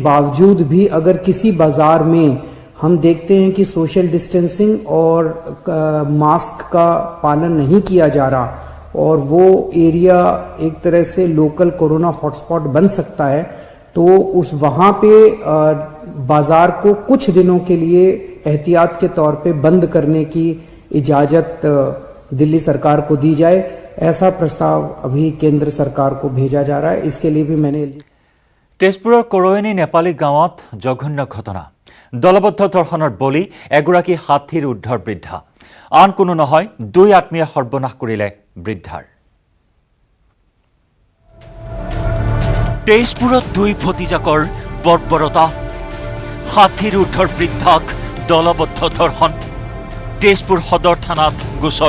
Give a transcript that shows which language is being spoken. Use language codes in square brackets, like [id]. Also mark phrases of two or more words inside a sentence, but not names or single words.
[hi] बावजूद भी अगर किसी बाज़ार में हम देखते हैं कि [en] social distancing [hi] और मास्क का पालन नहीं किया जा रहा और वो एरिया एक तरह से [en] local corona hotspot [hi] बन सकता है तो उस वहाँ पे बाजार को कुछ दिनों के लिए एहतियात के तौर पे बंद करने की इजाज़त दिल्ली सरकार को दी जाए ऐसा प्रस्ताव अभी केंद्र सरकार को भेजा जा रहा है इसके लिए भी मैंने [as] तेजपुৰৰ কৰয়নী নেপালী গাঁৱত জঘন্য ঘটনা দলবদ্ধ ধৰ্ষণৰ বলি এগৰাকী হাতীৰ উদ্ধাৰ বৃদ্ধা আন কোনো নহয় দুই আত্মীয় সৰ্বনাশ কৰিলে বৃদ্ধাৰ তেজপুৰত দুই ভতিজাকৰ বৰ্বৰতা হাতীৰ উদ্ধাৰ বৃদ্ধাক দলবদ্ধ ধৰ্ষণ তেজপুৰ সদৰ থানাত গোচৰ